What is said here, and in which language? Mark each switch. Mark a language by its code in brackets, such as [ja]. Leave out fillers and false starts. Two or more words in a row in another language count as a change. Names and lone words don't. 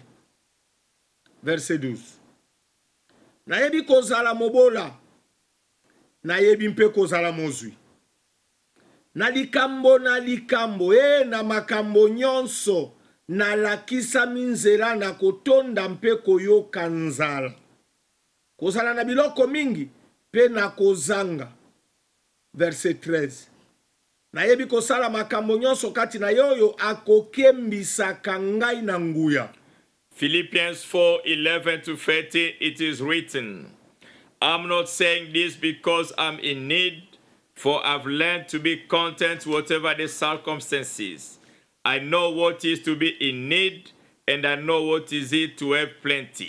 [fr] Verset 12. [ln] Nayebi kozala mobola, nayebi mpe kozala mozwi. Na likambo na makambo nyonso na lakisa minzela na kotonda mpe koyoka nzala. Kozala na biloko mingi pe na kozanga. [fr] Verset 13. [ln] Nayebi kosala makambo nyonso kati na yoyo akokembisaka ngai na nguya. [en] Philippians 4:11 to 13, it is written, I'm not saying this because I'm in need, for I've learned to be content whatever the circumstances. I know what is to be in need, and I know what is it to have plenty.